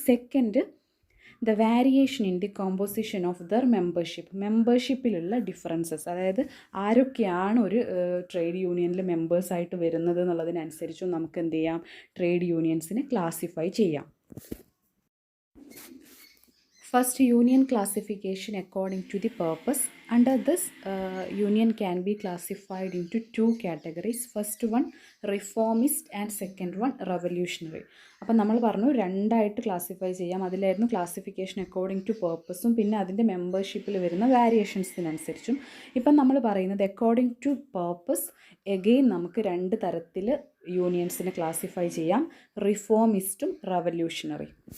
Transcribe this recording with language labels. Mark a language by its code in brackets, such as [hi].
[en] second the variation in the composition of their [ml] മെമ്പർഷിപ്പിലുള്ള differences, അതായത് ആരൊക്കെയാണ് ഒരു ട്രേഡ് യൂണിയനിൽ മെമ്പേഴ്സായിട്ട് വരുന്നത് എന്നുള്ളതിനനുസരിച്ചും നമുക്ക് എന്ത് ചെയ്യാം, ട്രേഡ് യൂണിയൻസിനെ ക്ലാസിഫൈ ചെയ്യാം. [en] First, union classification according to the purpose. Under this, union can be classified into two categories. First one, reformist, and second one, revolutionary. [ml] അപ്പോൾ നമ്മൾ പറഞ്ഞു രണ്ടായിട്ട് ക്ലാസിഫൈ ചെയ്യാം. അതിലായിരുന്നു [en] classification according to പേർപ്പസും [ml] പിന്നെ അതിൻ്റെ മെമ്പർഷിപ്പിൽ വരുന്ന വേരിയേഷൻസിനനുസരിച്ചും. ഇപ്പം നമ്മൾ പറയുന്നത് [en] according to purpose, [ml] എഗെയിൻ നമുക്ക് രണ്ട് തരത്തിൽ യൂണിയൻസിനെ ക്ലാസിഫൈ ചെയ്യാം, റിഫോമിസ്റ്റും റവല്യൂഷണറി.